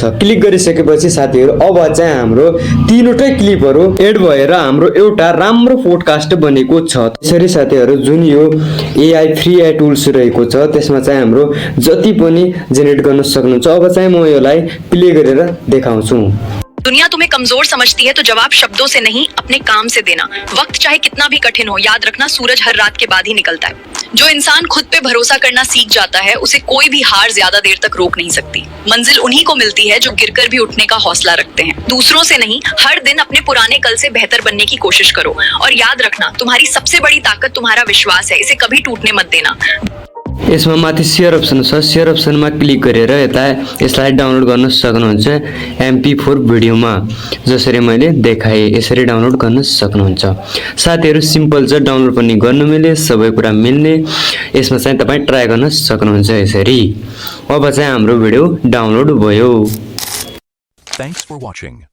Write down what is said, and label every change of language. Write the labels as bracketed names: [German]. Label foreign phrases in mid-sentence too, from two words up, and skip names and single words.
[Nepali] क्लिक गरिसकेपछि साथीहरू अब चाहिँ हाम्रो तीनवटै क्लिपहरू एड भएर हाम्रो एउटा राम्रो पोडकास्ट बनेको छ। त्यसरी साथीहरू जुन यो [English] AI free AI tools [Nepali] रहेको छ त्यसमा चाहिँ हाम्रो जति पनि जेनेरेट गर्न सक्नुहुन्छ। अब चाहिँ म यसलाई प्ले गरेर देखाउँछु। [Hindi] दुनिया तुम्हें कमजोर समझती है तो जवाब शब्दों से नहीं अपने काम से देना। वक्त चाहे कितना भी कठिन हो, याद रखना सूरज हर रात के बाद ही निकलता है। जो इंसान खुद पे भरोसा करना सीख जाता है उसे कोई भी हार ज्यादा देर तक रोक नहीं सकती। मंजिल उन्हीं को मिलती है जो गिरकर भी उठने का हौसला रखते हैं। दूसरों से नहीं, हर दिन अपने पुराने कल से बेहतर बनने की कोशिश करो और याद रखना तुम्हारी सबसे बड़ी ताकत तुम्हारा विश्वास है, इसे कभी टूटने मत देना। [Nepali] यसमा माथि [English] share option [Nepali] छ, शेयर अप्सनमा क्लिक गरेर यता यसलाई डाउनलोड गर्न सक्नुहुन्छ। MP4 भिडियोमा जसरी मैले देखाएँ यसरी डाउनलोड गर्न सक्नुहुन्छ। साथीहरू सिम्पल छ, डाउनलोड पनि गर्न मिले, सबै कुरा मिल्ने। यसमा चाहिँ तपाईँ ट्राई गर्न सक्नुहुन्छ यसरी। अब चाहिँ हाम्रो भिडियो डाउनलोड भयो। [English] Thanks for watching.